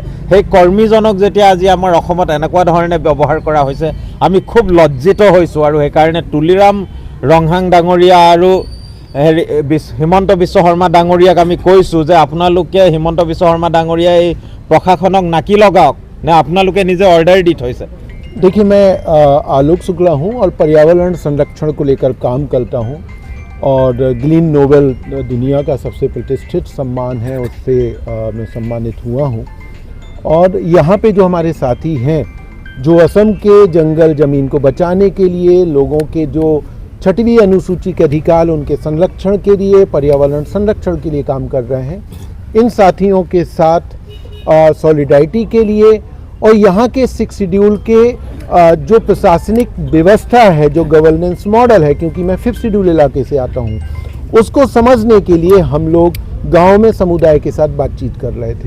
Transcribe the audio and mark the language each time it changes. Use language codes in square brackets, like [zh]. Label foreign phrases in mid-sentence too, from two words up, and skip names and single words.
[as] সেই কৰ্মীজনক যেতিয়া আজি আমাৰ অসমত এনেকুৱা ধৰণে ব্যৱহাৰ কৰা হৈছে, আমি খুব লজ্জিত হৈছোঁ। আৰু সেইকাৰণে তুলিৰাম ৰংহাং ডাঙৰীয়া আৰু হিমন্ত বিশ্ব শৰ্মা ডাঙৰীয়াক আমি কৈছোঁ যে আপোনালোকে হিমন্ত বিশ্ব শৰ্মা ডাঙৰীয়াই এই প্ৰশাসনক নাকি লগাওক, নে আপোনালোকে নিজে অৰ্ডাৰ দি থৈছে? [hi] देखिए, मैं आलोक शुक्ला हूँ और पर्यावरण संरक्षण को लेकर काम करता हूँ, और ग्रीन नोबेल दुनिया का सबसे प्रतिष्ठित सम्मान है, उससे मैं सम्मानित हुआ हूँ। और यहाँ पे जो हमारे साथी हैं, जो असम के जंगल ज़मीन को बचाने के लिए, लोगों के जो 6वीं अनुसूची के अधिकार उनके संरक्षण के लिए, पर्यावरण संरक्षण के लिए काम कर रहे हैं, इन साथियों के साथ सॉलिडारिटी के लिए और यहाँ के 6 शेड्यूल के जो प्रशासनिक व्यवस्था है, जो [en] governance model [hi] है, क्योंकि मैं 5th शेड्यूल इलाके से आता हूँ, उसको समझने के लिए हम लोग गांव में समुदाय के साथ बातचीत कर रहे थे।